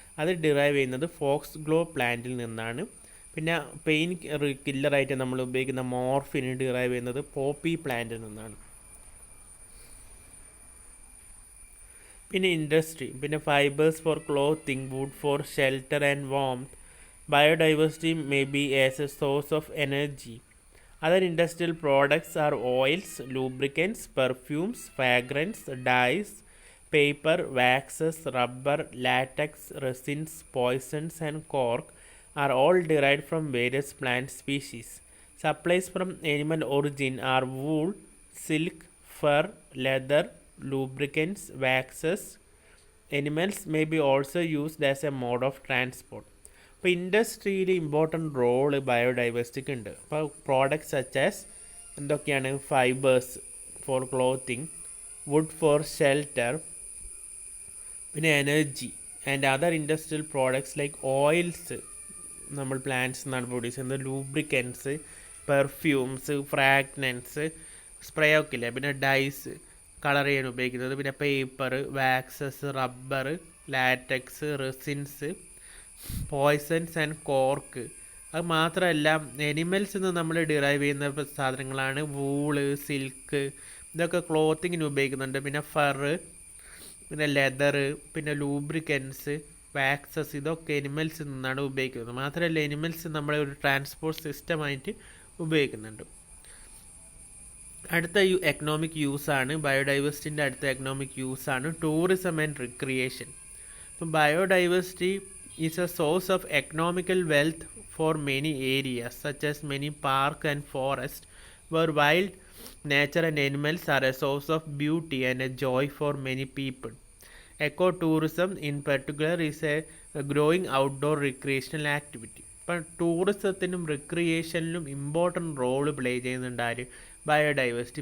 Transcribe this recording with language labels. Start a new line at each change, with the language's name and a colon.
Malayalam: അത് ഡിറൈവ് ചെയ്യുന്നത് Fox glow പ്ലാന്റിൽ നിന്നാണ്. പിന്നെ പെയിൻ കില്ലറായിട്ട് നമ്മൾ ഉപയോഗിക്കുന്ന മോർഫിൻ ഡിറൈവ് ചെയ്യുന്നത് പോപ്പി പ്ലാന്റിൽ നിന്നാണ്.
English: പിന്നെ ഇൻഡസ്ട്രി, പിന്നെ fibres for clothing, wood for shelter and warmth. Biodiversity may be as a source of energy. Other industrial products are oils, lubricants, perfumes, fragrance, dyes, paper, waxes, rubber, latex, resins, poisons and cork are all derived from various plant species. Supplies from animal origin are wool, silk, fur, leather, lubricants, waxes. Animals may be also used as a mode of transport.
Malayalam: ഇപ്പോൾ ഇൻഡസ്ട്രിയിൽ important role ബയോഡൈവേഴ്സിറ്റിക്ക് ഉണ്ട്. അപ്പോൾ products such as എന്തൊക്കെയാണ്? Fibres four clothing, would four shelter, പിന്നെ energy and other industrial products like oils നമ്മൾ plants നിന്നാണ് produce ചെയ്യുന്നത്, lubricants, perfumes, fragrance, spray ഒക്കെ ഇല്ലേ, പിന്നെ ഡൈസ് കളർ ചെയ്യാൻ ഉപയോഗിക്കുന്നത്, പിന്നെ paper, waxes, rubber, latex, resins, poisons and cork. അത് മാത്രമല്ല എനിമൽസിൽ നിന്ന് നമ്മൾ ഡിറൈവ് ചെയ്യുന്ന സാധനങ്ങളാണ് വൂള്, സിൽക്ക്, ഇതൊക്കെ ക്ലോത്തിങ്ങിന് ഉപയോഗിക്കുന്നുണ്ട്. പിന്നെ ഫറ്, പിന്നെ ലെതർ, പിന്നെ ലൂബ്രിക്കൻസ്, വാക്സസ്, ഇതൊക്കെ എനിമൽസിൽ നിന്നാണ് ഉപയോഗിക്കുന്നത്. മാത്രമല്ല എനിമൽസ് നമ്മളെ ഒരു ട്രാൻസ്പോർട്ട് സിസ്റ്റമായിട്ട് ഉപയോഗിക്കുന്നുണ്ട്. അടുത്ത എക്കണോമിക് യൂസാണ് ബയോഡൈവേഴ്സിറ്റിൻ്റെ അടുത്ത എക്കണോമിക് യൂസാണ് ടൂറിസം ആൻഡ് റിക്രിയേഷൻ.
English: ഇപ്പം biodiversity is a source of economical wealth for many areas such as many parks and forests where wild nature and animals are a source of beauty and a joy for many people. Ecotourism in particular is a growing outdoor recreational activity.
Malayalam: ഇപ്പം ടൂറിസത്തിനും റിക്രിയേഷനിലും important role play ചെയ്യുന്നുണ്ട് ആര്? Biodiversity.